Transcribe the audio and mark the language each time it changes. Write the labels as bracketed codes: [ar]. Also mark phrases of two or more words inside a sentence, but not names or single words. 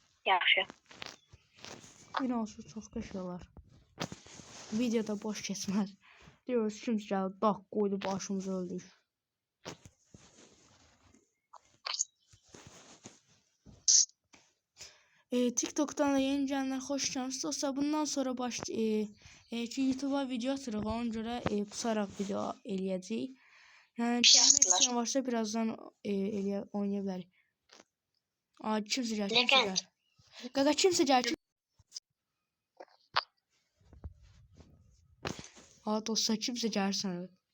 [az] Yaxşı. Binası çox qəşəng olar. Videoda boş keçməz. Diyoruz kimsə gəldi, daq qoydu başımıza öldük. [tr] TikTok'tan da yeni gelenler hoş geldiniz. [az] Dostlar bundan sonra ki YouTube'a video atırıq. Ona görə pusaraq video eləyəcəyik. Yəni gəlmək istəyən varsa birazdan oynaya bilərik. Kimsə gəl, kimsə gəl. Qaqa kimsə gəl. Dostlar kimsə gəlsən.